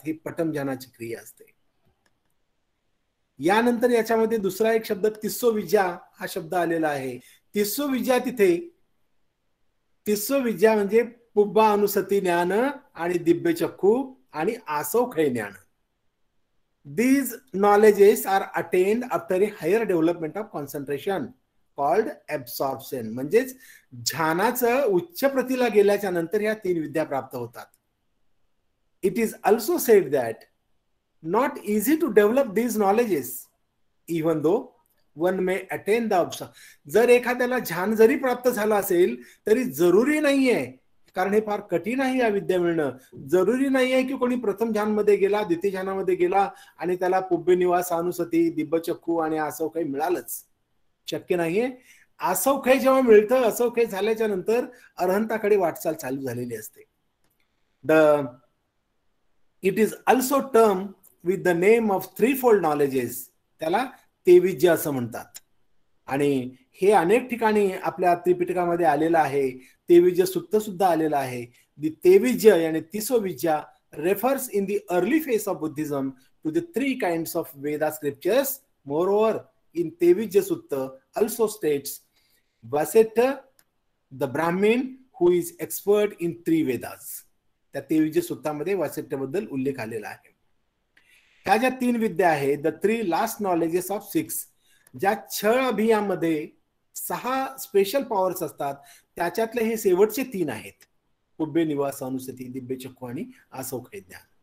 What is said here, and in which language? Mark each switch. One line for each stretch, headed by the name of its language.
Marathi: ही पटम ध्यानाची क्रिया असते. यानंतर याच्यामध्ये दुसरा एक शब्द तिस्सो विद्या हा शब्द आलेला आहे. तिस्सो विद्या तिथे तिस्सो विद्या म्हणजे पुब्बा अनुसती ज्ञान आणि दिव्य चक्षु आणि आसवखय ज्ञान.
English: These knowledges are attained after a higher development of concentration called absorption.
Marathi: म्हणजेच ध्यानाचं उच्च प्रतीला गेल्याच्या नंतर या तीन विद्या प्राप्त होतात.
English: It is also said that not easy to develop these knowledges even though one may attain the absorption.
Marathi: जर एखाद्याला ध्यान जरी प्राप्त झालं असेल तरी जरुरी नाहीये, कारण हे फार कठीण आहे या विद्या मिळणं. जरुरी नाहीये की कोणी प्रथम ध्यानमध्ये गेला, द्वितीय ध्यानामध्ये गेला आणि त्याला पुब्बे निवास अनुसती दिव्यचक्षु आणि आसवखय मिळालंच. शक्य नाहीये. आसवखय जेव्हा मिळतं, आसवखय झाल्याच्या नंतर अरहंताकडे वाटचाल चालू झालेली असते.
English: It is also term with the name of threefold knowledges.
Marathi: त्याला तेविज्य असं म्हणतात. आणि हे अनेक ठिकाणी आपल्या त्रिपिटकामध्ये आलेलं आहे. तेविज्य सुक्त सुद्धा आलेलं आहे.
English: The तेविज्य आणि तिसो विद्या refers in the early phase of Buddhism to the three kinds of Veda scriptures. Moreover, in Tevijja Sutta also states Vasetta, the Brahmin who is expert in three Vedas.
Marathi: त्या तेविज्य सुत्तामध्ये वासिष्ठबद्दल उल्लेख आलेला आहे. ह्या ज्या तीन विद्या आहेत,
English: the three last knowledges of six,
Marathi: ज्या छळ अभियामध्ये 6 स्पेशल पॉवर्स असतात, त्याच्यातले हे शेवटचे 3 आहेत. पुब्बे निवास अनुसती दिव्यचक्षु आणि आसवखय ज्ञान.